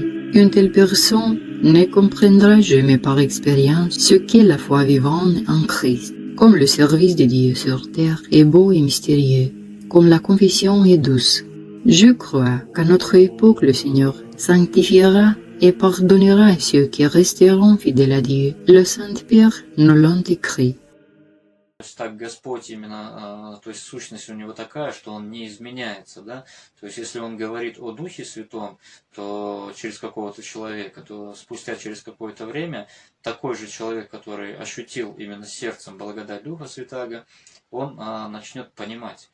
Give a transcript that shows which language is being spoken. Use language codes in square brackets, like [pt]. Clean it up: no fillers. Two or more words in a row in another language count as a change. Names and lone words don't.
[fr] Une telle personne ne comprendra jamais par expérience ce qu'est la foi vivante en Christ. Comme le service de Dieu sur terre est beau et mystérieux, comme la confession est douce. Je crois qu'à notre époque le Seigneur sanctifiera et pardonnera à ceux qui resteront fidèles à Dieu. Le Saint-Pierre nous l'a écrit. [ru] То есть так Господь именно, то есть сущность у него такая, что он не изменяется, да. То есть если он говорит о Духе Святом, то через какого-то человека, то спустя через какое-то время такой же человек, который ощутил именно сердцем благодать Духа Святаго, он начнет понимать.